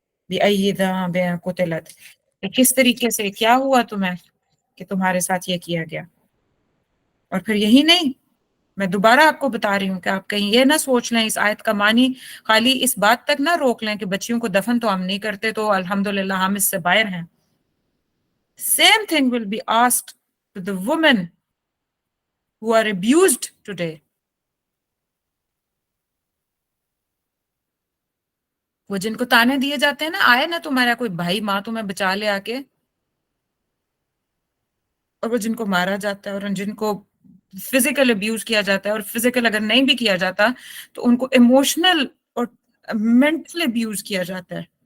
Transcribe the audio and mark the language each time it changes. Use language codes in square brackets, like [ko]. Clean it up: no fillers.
[ar] بِأَيِّ ذَنبٍ قُتِلَتْ، [ur] کہ کس طریقے سے کیا ہوا تمہیں کہ تمہارے ساتھ یہ کیا گیا. اور پھر یہی نہیں، میں دوبارہ آپ کو بتا رہی ہوں کہ آپ کہیں یہ نہ سوچ لیں اس آیت کا معنی خالی اس بات تک نہ روک لیں کہ بچیوں کو دفن تو ہم نہیں کرتے تو الحمدللہ ہم اس سے باہر ہیں. [en] Same thing will be asked to the women who are abused today. [ur] وہ جن کو تانے دیے جاتے ہیں نا، آئے نا تمہارا کوئی بھائی ماں تمہیں بچا لے آ کے، اور وہ جن کو مارا جاتا ہے، اور جن کو فزیکل ابیوز کیا جاتا ہے، اور فزیکل اگر نہیں بھی کیا جاتا تو ان کو ایموشنل اور مینٹل ابیوز کیا جاتا ہے.